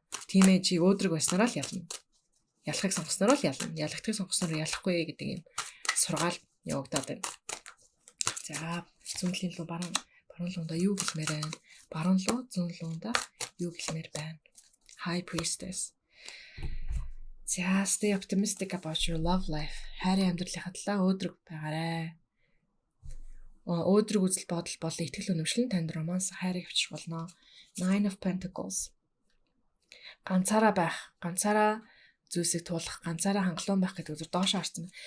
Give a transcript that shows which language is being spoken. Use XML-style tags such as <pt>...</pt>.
<mn>Тийм ээ чи өөдрөг байснараа л ялна. Ялахыг сонгосноор л ялна. Ялагдахыг сонгосноор ялахгүй гэдэг юм сургаал явагдаад байна. За зүүн талын луу баруун луундаа юу гэлмээр байна? Баруун луу зүүн луундаа юу гэлмээр байна? High Priestess.</mn> <en>За, stay optimistic about your love life.</en> <mn>Хайрын амьдралынхаа талаа өөдрөг байгаарай. Өөдрөг үзэл бодол болон итгэл үнэмшил нь танд романс хайрыг авчрах болно.</mn> <en>Nine of Pentacles.</en> <mn>Ганцаараа байх, ганцаараа зүйлсийг туулах, ганцаараа хангалуун байх гэдэг үзэр доошоо харсан.</mn>